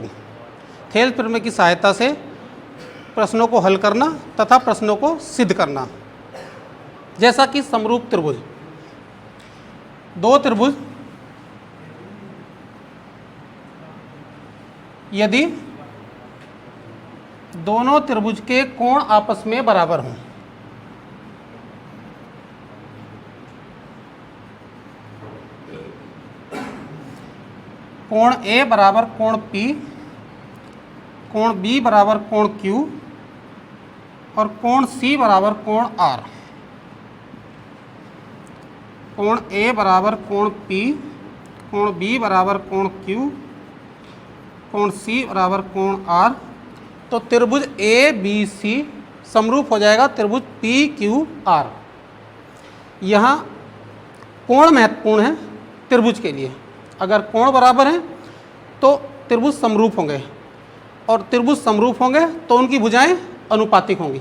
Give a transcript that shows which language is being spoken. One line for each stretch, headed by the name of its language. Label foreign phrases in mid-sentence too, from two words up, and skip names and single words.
Hindi: थेल्स प्रमेय की सहायता से प्रश्नों को हल करना तथा प्रश्नों को सिद्ध करना। जैसा कि समरूप त्रिभुज, दो त्रिभुज यदि दोनों त्रिभुज के कोण आपस में बराबर हों, कोण A बराबर कोण P, कोण B बराबर कोण Q और कोण C बराबर कोण R। कोण A बराबर कोण P, कोण B बराबर कोण Q, कोण C बराबर कोण R, तो त्रिभुज ABC समरूप हो जाएगा त्रिभुज PQR। यहाँ कोण महत्वपूर्ण है त्रिभुज के लिए। अगर कोण बराबर हैं तो त्रिभुज समरूप होंगे, और त्रिभुज समरूप होंगे तो उनकी भुजाएं अनुपातिक होंगी।